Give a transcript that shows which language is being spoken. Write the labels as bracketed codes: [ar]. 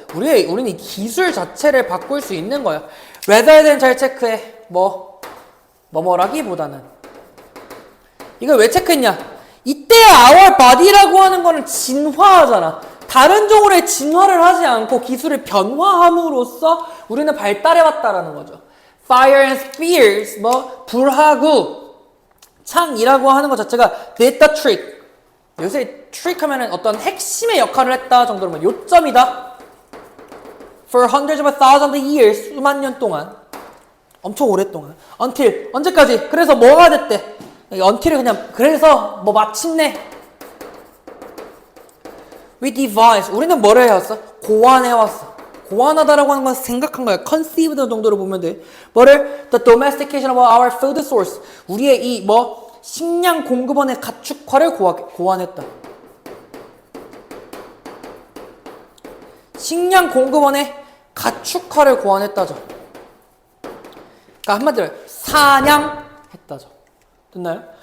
[ko] 우리는 이 기술 자체를 바꿀 수 있는 거야. rather than 잘 체크해. 뭐라기보다는. 이걸 왜 체크했냐? 이때 our body 라고 하는 거는 진화하잖아. 다른 종으로의 진화를 하지 않고 기술을 변화함으로써 우리는 발달해왔다라는 거죠. [en] Fire and spears, 불하구, 창이라고 하는 것 자체가 did the trick. [ko] 요새 trick 하면은 어떤 핵심의 역할을 했다 정도로 요점이다. [en] For hundreds of thousands of years, 수만 년 동안, 엄청 오랫동안. [ko] Until, 언제까지? 그래서 뭐가 됐대? until을 그냥, 그래서 마침내 We devise. 우리는 뭐를 해왔어? 고안해왔어. 고안하다라고 하는 건 생각한 거야. conceived 정도로 보면 돼. [en] The domestication of our food source. [ko] 우리의 이 식량 공급원의 가축화를 고안했다. 식량 공급원의 가축화를 고안했다죠. 그러니까 한마디로 사냥했다죠. 됐나요?